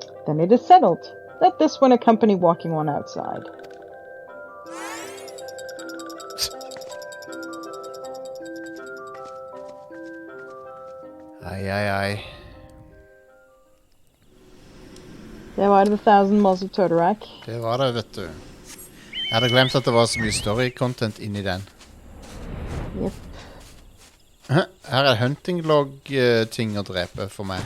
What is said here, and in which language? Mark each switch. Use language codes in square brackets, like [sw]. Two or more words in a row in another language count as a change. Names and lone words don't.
[en] Then it is settled. Let this one accompany Walking One outside. Ai. [no] Det var The Thousand Miles of Totorak. Det var det, vet du. Jeg hadde glemt at det var så mye story-content inni den. Yep. Her er hunting-log-ting å drepe for meg.